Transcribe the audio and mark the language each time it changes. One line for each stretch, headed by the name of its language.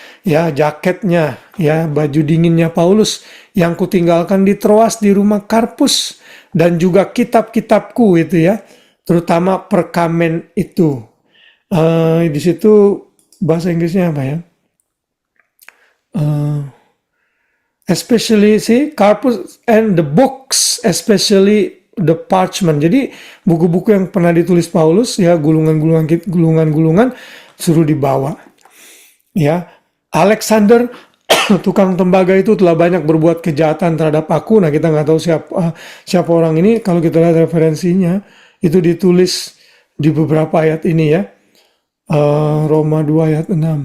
Indonesian: Ya jaketnya, ya baju dinginnya Paulus yang kutinggalkan di Troas di rumah Karpus, dan juga kitab-kitabku itu ya, terutama perkamen itu. Di situ bahasa Inggrisnya apa ya?
English: Especially Karpus and the books, especially the parchment.
Indonesian: Jadi buku-buku yang pernah ditulis Paulus ya, gulungan-gulungan suruh dibawa. Ya. Alexander, tukang tembaga itu telah banyak berbuat kejahatan terhadap aku. Nah kita nggak tahu siapa orang ini. Kalau kita lihat referensinya, itu ditulis di beberapa ayat ini ya. Roma 2 ayat 6.